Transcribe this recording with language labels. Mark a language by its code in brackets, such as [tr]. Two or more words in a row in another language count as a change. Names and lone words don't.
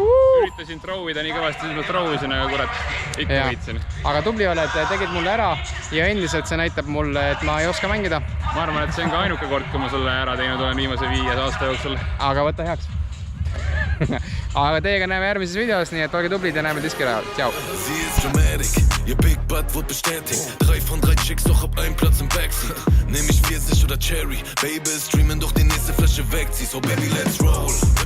[et] Üritasin trovida nii kõvasti, siis ma trovisin, aga kurat, ikka võitsin. Aga tubli oled, tegid mulle ära ja endiselt see näitab mulle, et ma ei oska mängida. Ma arvan, et see on ka ainuke kord, kui ma sulle ära teinud olen viimase 5 aasta jooksul. Aga võta heaks. Aga teiega näeme järgmises videos, nii et olge tublid ja näeme diskirajal. Ciao! [de] Sie ist dramatic, ihr [en] Big Butt [de] wird bestätigt. 3 von 3 Chicks, doch hab einen Platz im Backseat. Nehm ich Pfirsich oder [en] Cherry, Baby, [de] streamen doch die nächste Flasche weg. [en] So baby, let's roll.